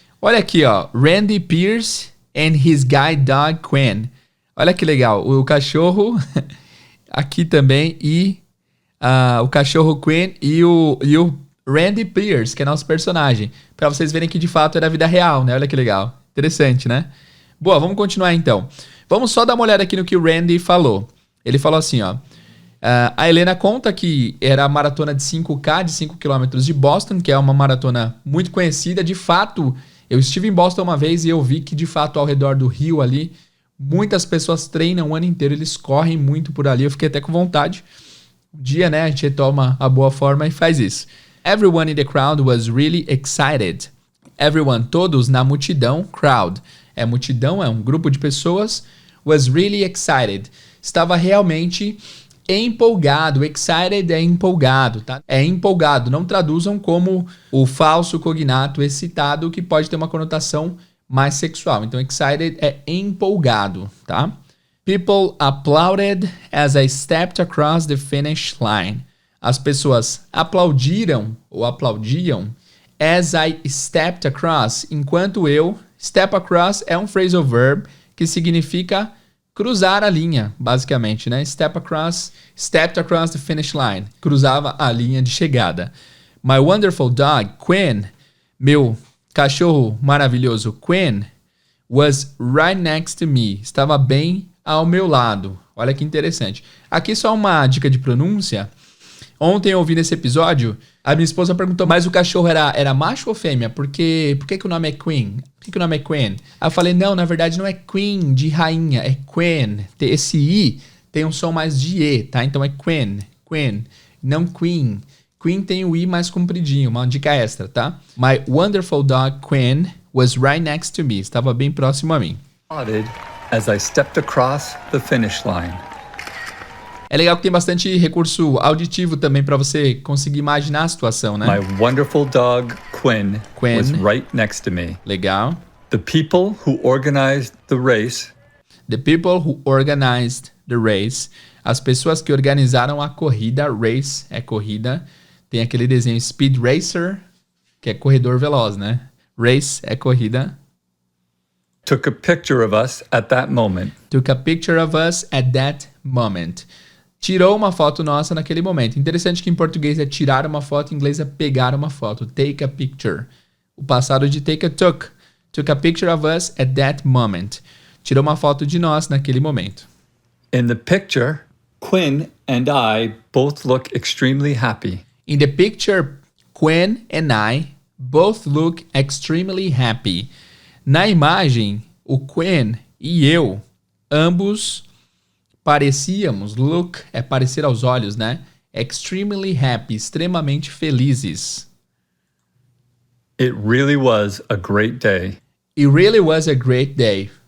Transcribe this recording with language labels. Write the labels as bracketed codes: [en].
[pt] Olha aqui, ó, [en] Randy Pierce and his guide dog Quinn. [pt] Olha que legal, o cachorro aqui também e o cachorro Quinn e o Randy Pierce, que é nosso personagem. Para vocês verem que de fato é da vida real, né? Olha que legal, interessante, né? Boa, vamos continuar então. Vamos só dar uma olhada aqui no que o Randy falou. Ele falou assim, ó. A Helena conta que era a maratona de 5K, de 5 km de Boston, que é uma maratona muito conhecida. De fato, eu estive em Boston uma vez e eu vi que, de fato, ao redor do rio ali, Muitas pessoas treinam o ano inteiro, eles correm muito por ali. Eu fiquei até com vontade. Um dia, né, a gente retoma a boa forma e faz isso. [en] Everyone in the crowd was really excited. [pt] Everyone, todos na multidão, crowd. É multidão, é um grupo de pessoas. [en] Was really excited. [pt] Estava realmente empolgado. Excited é empolgado, tá? É empolgado. Não traduzam como o falso cognato excitado, que pode ter uma conotação mais sexual. Então, excited é empolgado, tá? [en] People applauded as I stepped across the finish line. [pt] As pessoas aplaudiram ou aplaudiam [en] as I stepped across, [pt] enquanto eu... Step across é um phrasal verb que significa cruzar a linha, basicamente, né? [en] Stepped across the finish line. [pt] Cruzava a linha de chegada. [en] My wonderful dog, Quinn, [pt] meu cachorro maravilhoso, Quinn, [en] was right next to me. [pt] Estava bem ao meu lado. Olha que interessante. Aqui só uma dica de pronúncia. Ontem, ouvindo esse episódio, a minha esposa perguntou, mas o cachorro era macho ou fêmea? Por que o nome é Queen? Por que o nome é Queen? Aí eu falei, não, na verdade não é Queen de rainha, é Queen. Esse I tem um som mais de E, tá? Então é Queen, não Queen. Queen tem o I mais compridinho, uma dica extra, tá? [en] My wonderful dog, Queen, was right next to me. [pt] Estava bem próximo a mim. [en] As I stepped across the finish line. [pt] É legal que tem bastante recurso auditivo também para você conseguir imaginar a situação, né? [en] My wonderful dog, Quinn, was right next to me. [pt] Legal. [en] The people who organized the race. The people who organized the race. [pt] As pessoas que organizaram a corrida. Race é corrida. Tem aquele desenho Speed Racer, que é corredor veloz, né? Race é corrida. [en] Took a picture of us at that moment. Took a picture of us at that moment. [pt] Tirou uma foto nossa naquele momento. Interessante que em português é tirar uma foto, em inglês é pegar uma foto. [en] Take a picture. [pt] O passado de take a took. [en] Took a picture of us at that moment. [pt] Tirou uma foto de nós naquele momento. [en] In the picture, Quinn and I both look extremely happy. In the picture, Quinn and I both look extremely happy. [pt] Na imagem, o Quinn e eu, ambos parecíamos, look é parecer aos olhos, né? [en] Extremely happy, [pt] extremamente felizes. [en] It really was a great day. It really was a great day.